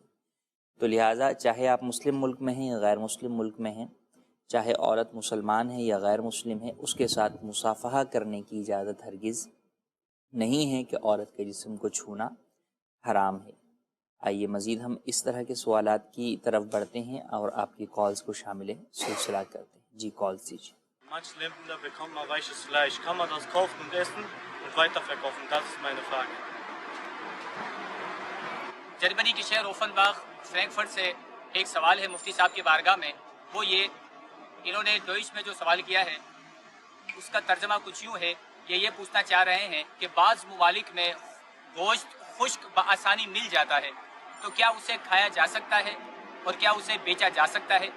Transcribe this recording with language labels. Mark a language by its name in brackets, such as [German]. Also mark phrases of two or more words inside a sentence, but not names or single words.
[Urdu] تو لہٰذا چاہے آپ مسلم ملک میں ہیں یا غیر مسلم ملک میں ہیں، چاہے عورت مسلمان ہے یا غیر مسلم ہے، اس کے ساتھ مصافحہ کرنے کی اجازت ہرگز نہیں ہے کہ عورت کے جسم کو چھونا حرام ہے۔ آئیے مزید ہم اس طرح کے سوالات کی طرف بڑھتے ہیں اور آپ کی کالز کو شامل سلسلہ کرتے ہیں۔ جی کالز دیجیے۔ [German] Manche Länder bekommen mal weiches Fleisch. Kann man das kaufen und essen und weiterverkaufen? Das ist meine Frage. [Urdu] جرمنی کے شہر اوفنباغ فرینکفرٹ سے ایک سوال ہے مفتی صاحب کی بارگاہ میں، وہ یہ انہوں نے ڈوئچ میں جو سوال کیا ہے اس کا ترجمہ کچھ یوں ہے کہ یہ پوچھنا چاہ رہے ہیں کہ بعض ممالک میں گوشت خشک بآسانی مل جاتا ہے تو کیا اسے کھایا جا سکتا ہے اور کیا اسے بیچا جا سکتا ہے؟